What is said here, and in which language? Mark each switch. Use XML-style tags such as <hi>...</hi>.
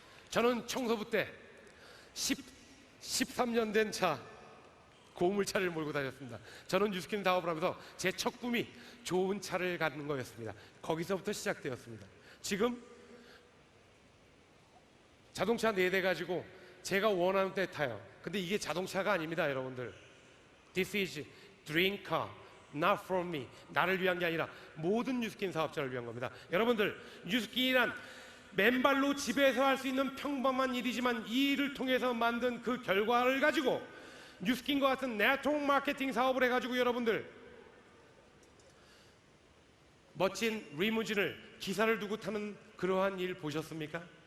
<ko>저는 청소부 때 13년 된 차, 고물차를 몰고 다녔습니다. 저는 뉴스킨 사업을 하면서 제 첫 꿈이 좋은 차를 갖는 거였습니다. 거기서부터 시작되었습니다. 지금 자동차 4대 가지고 제가 원하는 때 타요. 근데 이게 자동차가 아닙니다, 여러분들.</ko> <en>This is dream car, not for me.</en> <ko>나를 위한 게 아니라 모든 뉴스킨 사업자를 위한 겁니다. 여러분들, 뉴스킨이란 맨발로 집에서 할 수 있는 평범한 일이지만 이 일을 통해서 만든 그 결과를 가지고 뉴스킨과 같은 네트워크 마케팅 사업을 해가지고 여러분들 멋진 리무진을 기사를 두고 타는 그러한 일 보셨습니까?</ko>